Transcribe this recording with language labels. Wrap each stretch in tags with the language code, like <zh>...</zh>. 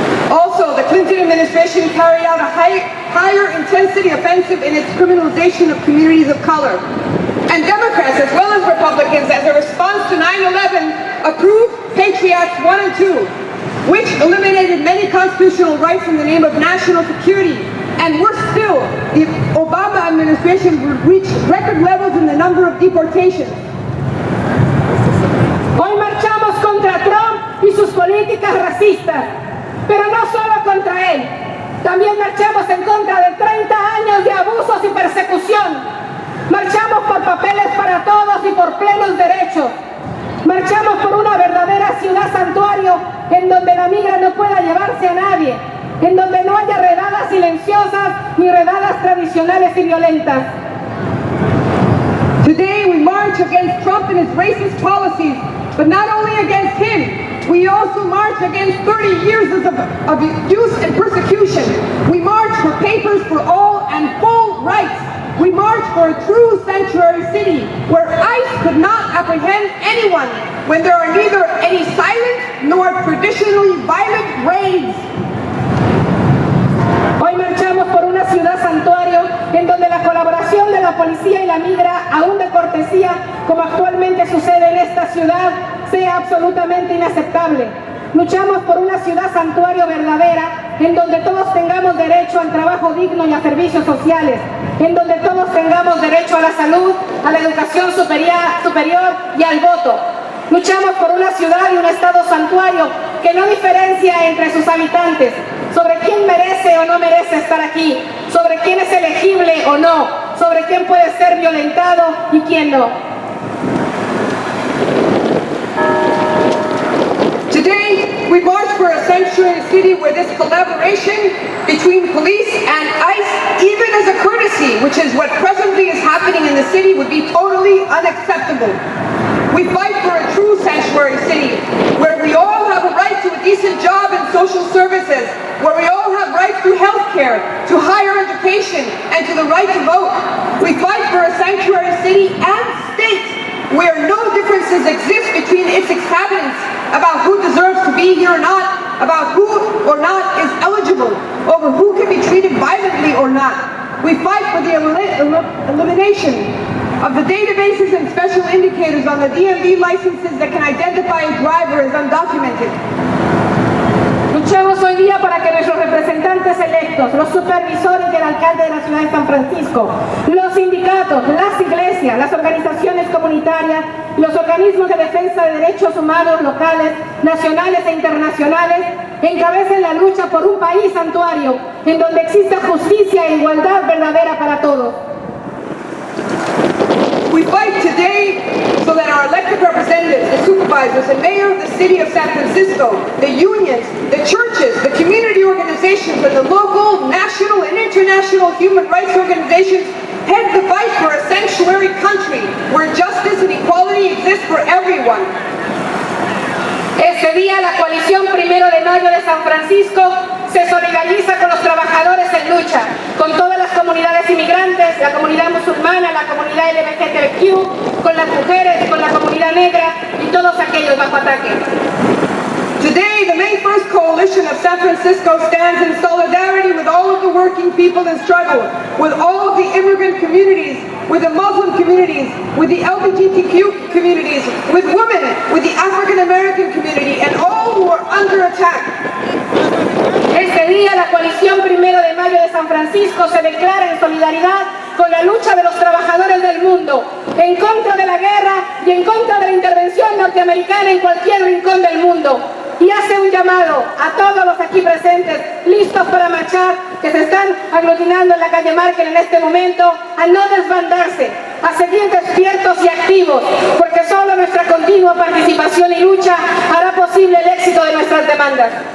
<en>Also, the Clinton administration carried out a higher intensity offensive in its criminalization of communities of color. And Democrats, as well as Republicans, as a response to 9/11, approved Patriot Acts 1 and 2, which eliminated many constitutional rights in the name of national security. And worse still, the Obama administration would reach record levels in the number of deportations.</en> <es>Hoy marchamos contra Trump y sus políticas racistas, pero no solo contra él. También marchamos en contra de 30 años de abusos y persecución. Marchamos por papeles para todos y por plenos derechos. Marchamos por una verdadera ciudad santuario en donde la migra no pueda llevarse a nadie, en donde no haya redadas silenciosas ni redadas tradicionales y violentas.</es> <en>Today we march against Trump and his racist policies, but not only against him, we also march against 30 years of abuse and persecution. We march for papers for all and full rights. We march for a true century sanctuary city where ICE could not apprehend anyone when there are neither any silent nor traditionally violent raids.</en> <es>Hoy marchamos por una ciudad santuario en donde la colaboración de la policía y la migra, aún de cortesía, como actualmente sucede en esta ciudad, sea absolutamente inaceptable. Luchamos por una ciudad santuario verdadera, en donde todos tengamos derecho al trabajo digno y a servicios sociales, en donde todos tengamos derecho a la salud, a la educación superior y al voto. Luchamos por una ciudad y un estado santuario que no diferencia entre sus habitantes, sobre quién merece o no merece estar aquí, sobre quién es elegible o no, sobre quién puede ser violentado y quién no.</es> <en>Today, we march for a sanctuary city where this collaboration between police and ICE, even as a courtesy, which is what presently is happening in the city, would be totally unacceptable. We fight for a true sanctuary city, where we all have a right to a decent job and social services, where we all have rights to health care, to higher education, and to the right to vote. We fight for a sanctuary city and state, where no differences exist between its inhabitants about who deserves to be here or not, about who or not is eligible, over who can be treated violently or not. We fight for the elimination of the databases and special indicators on the DMV licenses that can identify a driver as undocumented.</en> <es>Luchamos hoy día para que nuestros representantes electos, los supervisores y el alcalde de la ciudad de San Francisco, los sindicatos, las iglesias, las organizaciones comunitarias, los organismos de defensa de derechos humanos locales, nacionales e internacionales, encabecen la lucha por un país santuario en donde exista justicia e igualdad verdadera para todos.</es> <en>We fight today so that our elected representatives, the supervisors and mayor of the city of San Francisco, the unions, the churches, the community organizations, and the local, national, and international human rights organizations head the fight for a sanctuary country where justice and equality exist for everyone.</en> <es>Este día la coalición 1 de Mayo de San Francisco se solidariza con los trabajadores en lucha, con todas las comunidades inmigrantes, la comunidad musulmana, la comunidad LGBTQ, con las mujeres, con la comunidad negra y todos aquellos bajo ataque.</es> <en>Today, the May 1st Coalition of San Francisco stands in solidarity with all of the working people in struggle, with all of the immigrant communities, with the Muslim communities, with the LGBTQ communities, with women, with the African American community, and all who are under attack.</en> <es>Este día la coalición 1 de Mayo de San Francisco se declara en solidaridad con la lucha de los trabajadores del mundo, en contra de la guerra y en contra de la intervención norteamericana en cualquier rincón del mundo. Y hace un llamado a todos los aquí presentes, listos para marchar, que se están aglutinando en la calle Market en este momento, a no desbandarse, a seguir despiertos y activos, porque solo nuestra continua participación y lucha hará posible el éxito de nuestras demandas.</es>